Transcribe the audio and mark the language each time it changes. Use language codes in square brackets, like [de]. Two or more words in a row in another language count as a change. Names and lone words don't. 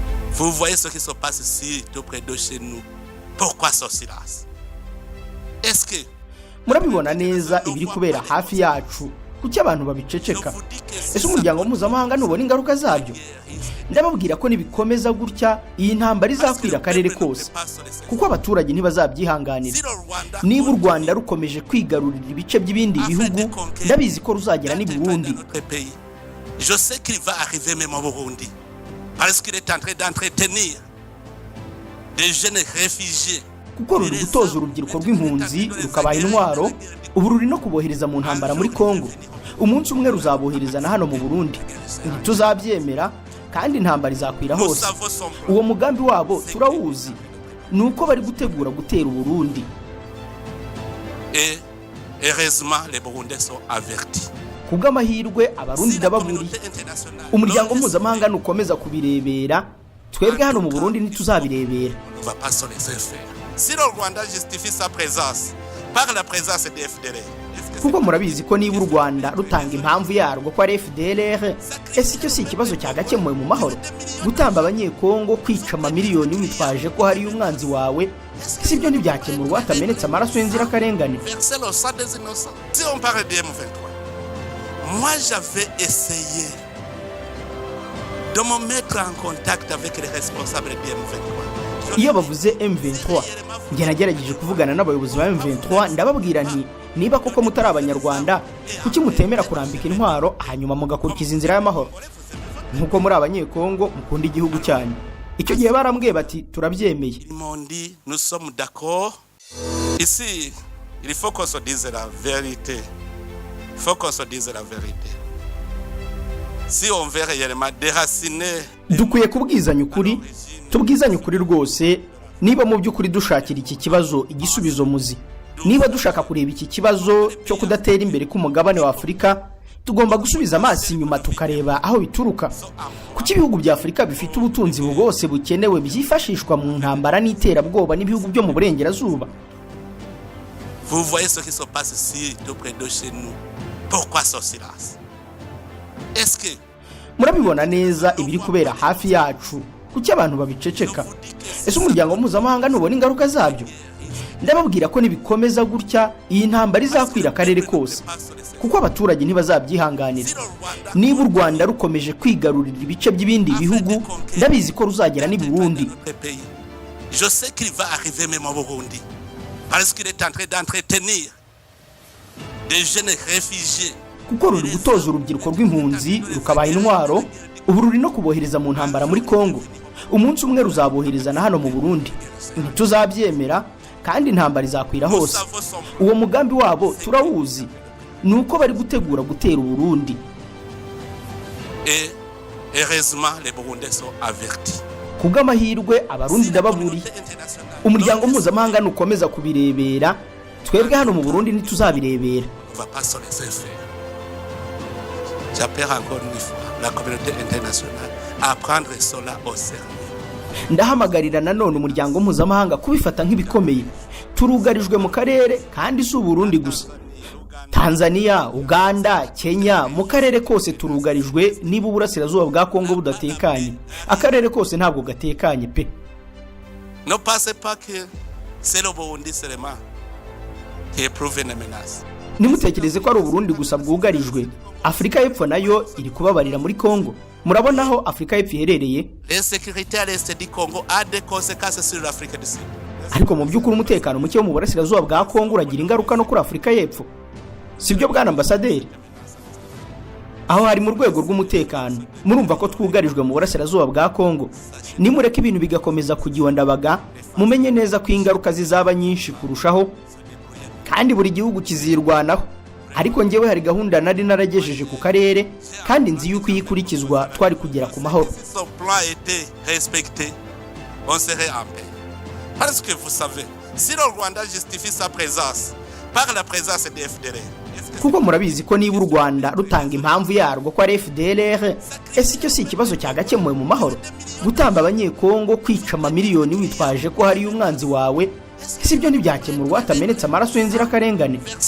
[fr] Vous voyez ce qui se passe ici, tout près de chez nous. Pourquoi ce silence? Est-ce que [rw] murabibona neza ibiri kubera hafi yacu kuki abantu babiceceka? Ese umuryango mpuzamahanga ntubona ingaruka zabyo? Ndababwira ko nibikomeza gutya iyi ntambara izakwira akarere kose kuko abaturage ntibazabyihanganira. Niba u Rwanda rukomeje kwigarurira ibice by'ibindi bihugu ndabizi ko ruzagera n'i Burundi. [fr] Je sais qu'il va arriver même au Burundi parce qu'il est en train d'entretenir des jeunes réfugiés. [rw] Kuko ruri gutoza urubyiruko rw'impunzi rukabaha intwaro, ubu ruri no kubohereza mu ntambara muri Kongo. Umunsi umwe ruzabohereza na hano mu Burundi. Tuzabyemera kandi intambara izakwira hose. Uwo mugambi wabo turawuzi, nuko bari gutegura gutera u Burundi. [fr] Et heureusement les Burundais sont avertis. [rw] Kubw'amahirwe abarundi ndababuriye. Umuryango mpuzamahanga nukomeza kubirebera, twebwe hano mu Burundi ntituzabirebera. [fr] Si le Rwanda justifie sa présence par la présence des FDLR, [rw] kuko murabizi ko niba u Rwanda rutanga impamvu yarwo ko ari FDLR, ese icyo si ikibazo cyagakemuwe mu mahoro? Gutamba abanyekongo, kwica amamiliyoni witwaje ko hari umwanzi wawe, si ibyo ntibyakemurwa hatamenetse amaraso y'inzirakarengane? [fr] Si on parle de M23, moi j'avais essayé de me mettre en contact avec les responsables de M23. [rw] Iyo bavuze M23 njye nagerageje kuvugana n'abayobozi ba M23 ndababwira nti niba koko mutari abanyarwanda kuki mutemera kurambika intwaro hanyuma mugakurikiza inzira y'amahoro nkuko muri abanyekongo mukunda igihugu cyanyu. Icyo gihe barambwiye bati turabyemeye. [fr] Nous sommes d'accord. Ici il faut qu'on se dise la vérité. Il faut qu'on se dise la vérité. Si on veut réellement déraciner, [rw] dukwiye kubwizanya ukuri, tubwizanye ukuri rwose. Niba mu by'ukuri dushakira iki kibazo igisubizo muzi, niba dushaka kureba iki kibazo cyo kudatera imbere k'umugabane wa Afurika, tugomba gusubiza amaso inyuma tukareba aho bituruka. Kuki ibihugu bya Afurika bifite ubutunzi bwose bukenewe byifashishwa mu ntambara n'iterabwoba n'ibihugu byo mu burengerazuba? [fr] Vous voyez ce qui se passe ici, tout près de chez nous. Pourquoi ce silence? Est-ce que [rw] murabibona neza ibiri kubera hafi yacu kuki abantu babiceceka? Ese umuryango mpuzamahanga ntubona ingaruka zabyo? Ndababwira ko nibikomeza gutya iyi ntambara izakwira akarere kose kuko abaturage ntibazabyihanganira. Niba u Rwanda rukomeje kwigarurira ibice by'ibindi bihugu ndabizi ko ruzagera n'i Burundi. [fr] Je sais qu'il va arriver même au Burundi parce qu'il est en train d'entretenir des jeunes réfugiés. [rw] Kuko ruri gutoza urubyiruko rw'impunzi rukabaha intwaro, ubu ruri no kubohereza mu ntambara muri Kongo. Umunsi umwe ruzabohereza na hano mu Burundi. Tuzabyemera kandi intambara izakwira hose. Uwo mugambi wabo turawuzi, nuko bari gutegura gutera u Burundi. [fr] Et heureusement les Burundais sont avertis. [rw] Kubw'amahirwe abarundi ndababuriye. Umuryango mpuzamahanga nukomeza kubirebera, twebwe hano mu Burundi ntituzabirebera. [fr] J'appelle encore une fois la communauté internationale à prendre cela au sérieux. [rw] Ndahamagarira nanone umuryango mpuzamahanga kubifata nk'ibikomeye. Turugarijwe mu karere kandi si Burundi gusa. Tanzania, Uganda, Kenya, mu karere kose turugarijwe niba uburasirazuba bwa Kongo budatekanye. Akarere kose ntabwo gatekanye pe. [fr] Ne pensez pas que c'est le Burundi seulement qui éprouve une menace. [rw] Nimutekereze ko ari u Burundi gusa bwugarijwe. Afrika y'Epfo nayo iri kubabarira muri Kongo. Murabona aho Afrika y'Epfo iherereye? [fr] L'insécurité à l'est du Congo a des conséquences sur l'Afrique du Sud. [rw] Ariko mu by'ukuri umutekano muke wo mu burasirazuba bwa Kongo uragira ingaruka no kuri Afrika y'Epfo. Sibyo bwana ambasaderi? Aho hari mu rwego rw'umutekano murumva ko twugarijwe mu burasirazuba bwa Kongo. Nimureke ibintu bigakomeza kugihondabaga, mumenye neza ko ingaruka zizaba nyinshi kurushaho kandi buri gihugu kizirwanaho. Ariko ngewe hari gahunda nari naragejeje ku karere kandi nzi yuko iyikurikizwa twari kugera ku mahoro. [fr] Son plan a été respecté, on serait en paix. Parce que vous savez, si le Rwanda justifie sa présence par la présence des FDLR, [rw] kuko murabizi ko niba u Rwanda rutanga impamvu yarwo ko ari FDLR, ese icyo si ikibazo cyagakemuwe mu mahoro? Gutamba abanyekongo, kwica amamiliyoni witwaje ko hari umwanzi wawe, si ibyo ntibyakemurwa hatamenetse amaraso y'inzirakarengane?